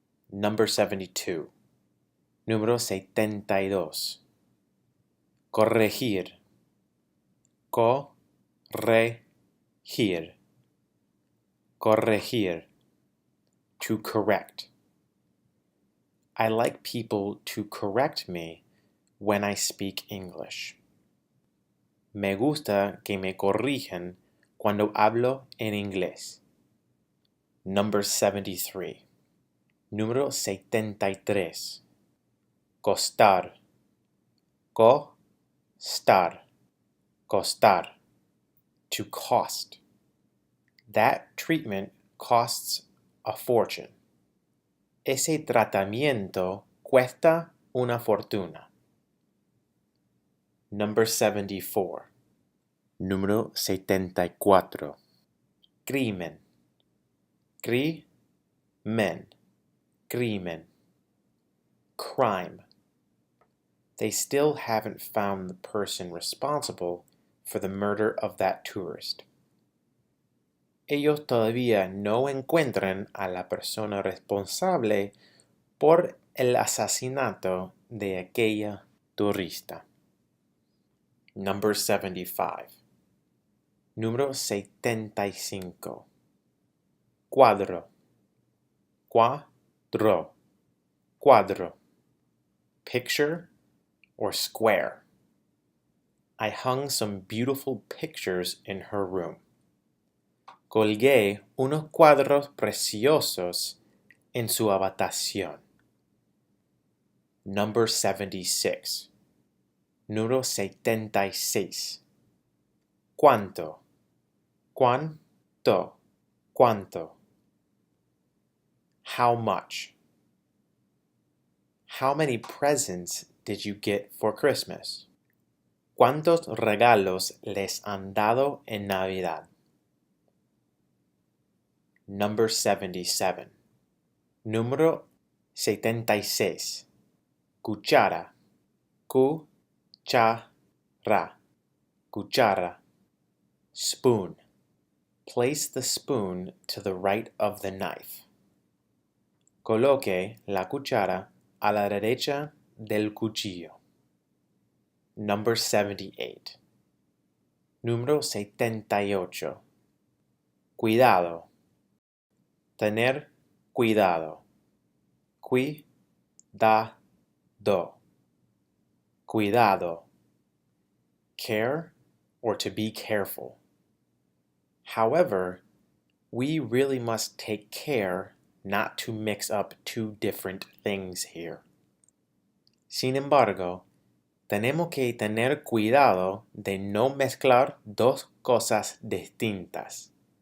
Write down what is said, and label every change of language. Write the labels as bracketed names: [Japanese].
[Spanish] Number 72. Número 72. Corregir. [English] Koh-rray-heer. Corregir. To correct. I like people to correct me when I speak English. [Spanish] Me gusta que me corrijan cuando hablo en inglés. Number 73. Número 73. Costar. Costar. Costar. To cost. [English] That treatment costs a fortune. [Spanish] Ese tratamiento cuesta una fortuna. Number 74. Número 74. Crimen. Kree-men. Crimen. Crime. [English] They still haven't found the person responsible for the murder of that tourist. [Spanish] Ellos todavía no encuentran a la persona responsable por el asesinato de aquella turista. Number 75. Número 75. Cuadro. [English] Cuatro. Cuadro. Picture or square. I hung some beautiful pictures in her room. [Spanish] Colgué unos cuadros preciosos en su habitación. Number 76. Número 76. Cuánto. Cuánto. Cuánto. [English] How much? How many presents did you get for Christmas? [Spanish] ¿Cuántos regalos les han dado en Navidad? Number 77. Número 76. Cuchara. Cuchara. Cuchara. Spoon. [English] Place the spoon to the right of the knife. [Spanish] Coloque la cuchara a la derecha del cuchillo. Number 78. Número 78. Cuidado. Tener cuidado. Cuidado. Cuidado. [English] Care or to be careful. However, we really must take care not to mix up 2 different things here. [Spanish] Sin embargo, tenemos que tener cuidado de no mezclar 2 cosas distintas.